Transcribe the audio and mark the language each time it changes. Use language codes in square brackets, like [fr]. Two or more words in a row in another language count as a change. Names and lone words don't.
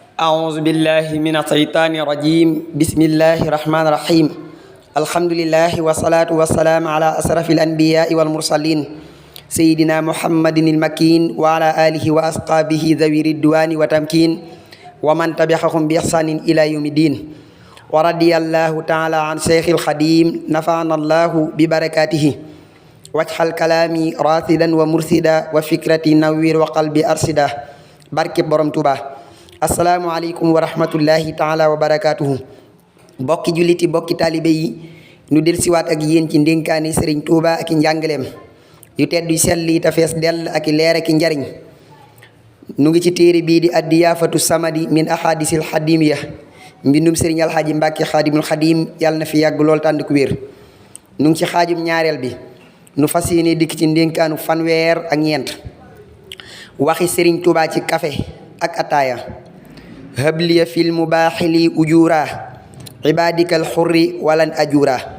[ar] أعوذ بالله من الشيطان الرجيم بسم الله الرحمن الرحيم الحمد لله والصلاة والسلام على أشرف الأنبياء والمرسلين سيدنا محمد المكين وعلى آله وأصحابه ذوي الرضوان والتمكين ومن تبعهم بإحسان إلى يوم الدين ورضي الله تعالى عن شيخ الخديم نفعنا الله ببركاته واجعل كلامي راشدا ومرشدا وفكرتي نوير وقلبي أرشدا [wo] barke borom Tuuba [ar] السلام عليكم ورحمة الله تعالى وبركاته [wo] bokki julliti bokki taalibe yi nu del siwaat ak yéen ci ndénkaani sëriñ Tuuba ak i njàngaleem yu tedd yu sell yi te fees dell ak i leer ak i njariñ nu ngi ci téere bii di addiyaafatu samadi min ahadisil xadimiya mbindum sëriñ alxaaji Mbàkke xaadimul xadim yàlla na fi yàgg lool tànd ku wér nu ngi ci xaajum ñaareel bi nu fas yéene dikk ci ndénkaanu fanweer ak ñeent waxi sëriñ Tuuba ci kafe ak ataaya [ar] هب لي في المداخل أجورا عبادك الغر ولا أجورا